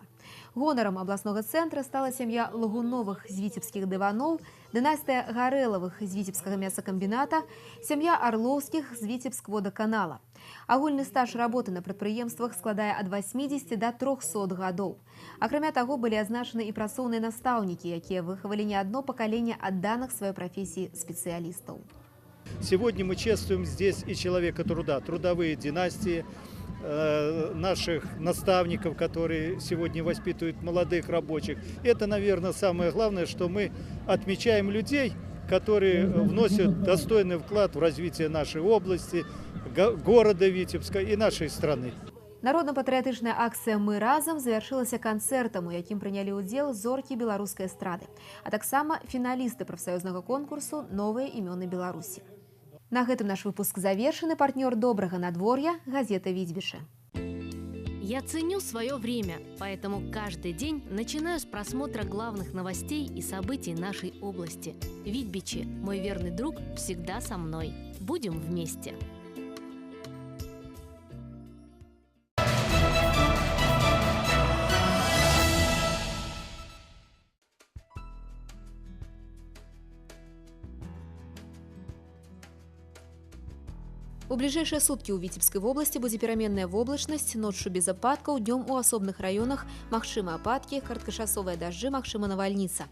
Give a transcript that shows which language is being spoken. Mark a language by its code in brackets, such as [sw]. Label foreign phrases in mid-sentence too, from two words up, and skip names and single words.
[be] Гонарам абласнога цэнтра стала сям'я Лагуновых з віцебскіх дываноў, дынастыя Гарэлавых з віцебскага мясакамбіната, сям'я Арлоўскіх з Віцебскводаканала. Агульны стаж работы на прадпрыемствах складае ад 80 до 300 гадоў. Акрамя таго, былі азначаны і працоўныя настаўнікі, якія выхавалі не одно пакаленне адданых сваёй прафесіі спецыялістаў. [ru] Сегодня мы чествуем здесь и человека труда, трудовые династии, наших наставников, которые сегодня воспитывают молодых рабочих. Это, наверное, самое главное, что мы отмечаем людей, которые вносят достойный вклад в развитие нашей области, города Витебска и нашей страны. [be] Народна-патрыятычная акцыя «Мы разам» завяршылася канцэртам, у якім прынялі ўдзел зоркі беларускай эстрады, а таксама фіналісты прафсаюзнага конкурсу «Новыя імёны Беларусі». На гэтым наш выпуск завершаны. Партнёр добрага надвор'я – газета «Витьбише». [ru] Я ценю свое время, поэтому каждый день начинаю с просмотра главных новостей и событий нашей области. Витьбичи, мой верный друг, всегда со мной. Будем вместе. [be] У бліжэйшыя суткі ў Віцебскай вобласці будзе пераменная воблачнасць, ноччу без ападкаў, днём у асобных раёнах магчымы ападкі, кароткачасовыя дажджы, магчыма навальніца.